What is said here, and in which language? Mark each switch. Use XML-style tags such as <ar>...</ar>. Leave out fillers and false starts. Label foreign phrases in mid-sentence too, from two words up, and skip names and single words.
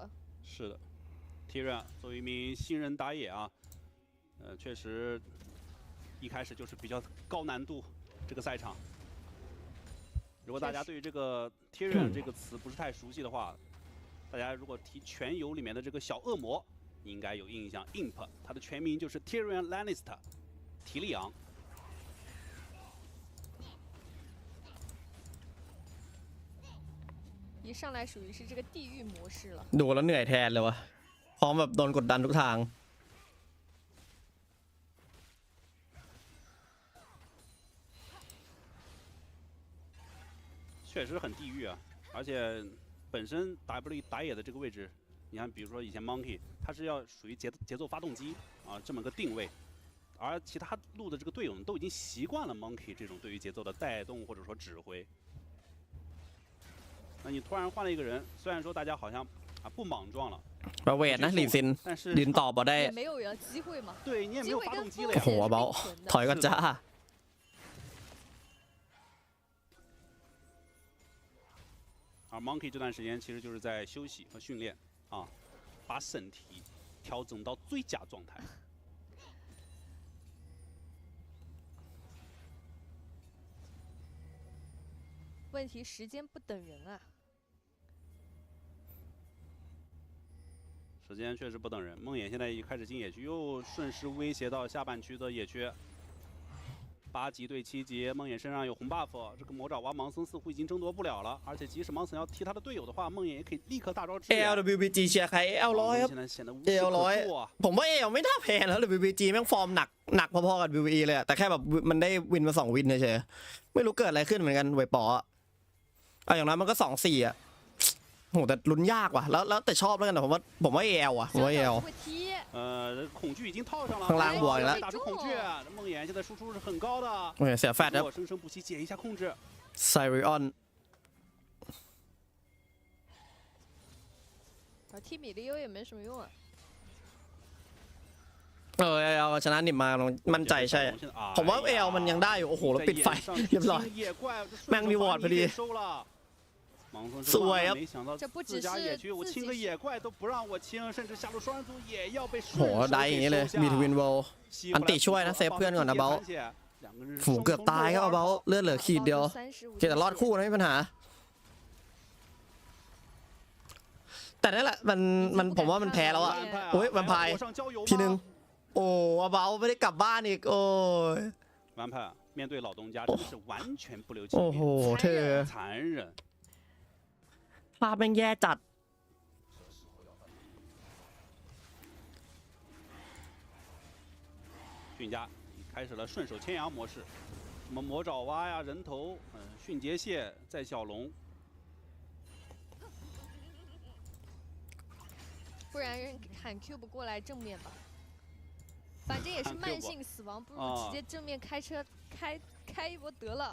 <zh>是的 Tyrion 作为一名新人打野啊确实一开始就是比较高难度这个赛场，如果大家对于这个 Tyrion 这个词不是太熟悉的话，大家如果提全游里面的这个小恶魔，应该有印象。Imp， 它的全名就是 Tyrion Lannister， 提利昂。一上来属于是这个地狱模式了。</zh> <th>ดูแล้วเหนื่อยแทนเลยวะพร้อมแบบโดนกดดันทุกทาง</th> <zh>确实很地狱啊！而且本身 W 打野的这个位置，你看，比如说以前 Monkey， 他是要属于节奏发动机啊这么个定位，而其他路的这个队友呢，都已经习惯了 Monkey 这种对于节奏的带动或者说指挥。那你突然换了一个人，虽然说大家好像不莽撞了，</zh> <th>ประเวทนะลีซินยืนต่อบ่ได้</th> <zh>没有人机会嘛？对你也没有发动机了呀。</zh> <th>โอ้โหเบาถอยก็จ้า。</th> <zh>而 Monkey 这段时间其实就是在休息和训练啊，把身体调整到最佳状态。问题时间不等人啊！时间确实不等人。梦魇现在一开始进野区，又顺势威胁到下半区的野区。8级对7级，梦魇身上有红 buff， 这个魔爪哇盲僧似乎已经争夺不了了。而且即使盲僧要踢他的队友的话，梦魇也可以立刻大招支援。</zh> <th>LWBG เชียร์ใคร L100 ครับ L100 ผมว่า L ไม่น่าแพ้แล้ว WBG แม่งฟอร์มหนักพอๆกับ WWE เลยแต่แค่แบบมันได้วินมา2วินเฉยๆไม่รู้เกิดอะไรขึ้นเหมือนกันไวป๋ออย่างนั้นมันก็2-4อ่ะโหแต่ลุ้นยากว่ะแล้วแต่ชอบแล้วกันแต่ผมว่า AL อ่ะผมว่า AL</th> <zh>恐惧已经套上了，</zh> <th>ข้างล่างบวกแล้ว</th> <zh>打出恐惧，梦魇现在输出是很高的。</zh> <th>โอ้ยเสียแฟตครับ</th> <zh>生生不息解一下控制。 Sirion 踢米利欧也没什么用啊。</zh> <th>เอาชนะนิมมามั่นใจใช่ผมว่าเอลมันยังได้อยู่โอ้โหแล้วปิดไฟเรียบร้อยแม่งมีวอร์ดพอดีสวยครับ</th> <zh>我清个野怪都不让我清，甚至下路双人组也要被</zh> <th>โหได้อย่างนี้เลยมีทวินโวอันติช่วยนะเซฟเพื่อนก่อนนะเบลฝูงเกือบตายครับเบลเลือดเหลือขีดเดียวเกแต่รอดคู่นะไม่มีปัญหาแต่นั่นแหละมันผมว่ามันแพ้แล้วอ่ะโอ้ยวันพายทีนึงโอ้เบลไม่ได้กลับบ้านอีกโอ้ย</th> <zh>完派面对老东家真的是完全不留情面，</zh> <th>โอ้โหเธอ</th> <zh>残忍。</zh> <th>ภาพแม่งแย่จัด</th> <zh>俊家开始了顺手牵羊模式，什么魔爪蛙呀、人头、迅捷蟹在小龙，不然喊 Cube 过来正面吧，反正也是慢性死亡，不如直接正面开车开一波得了。</zh>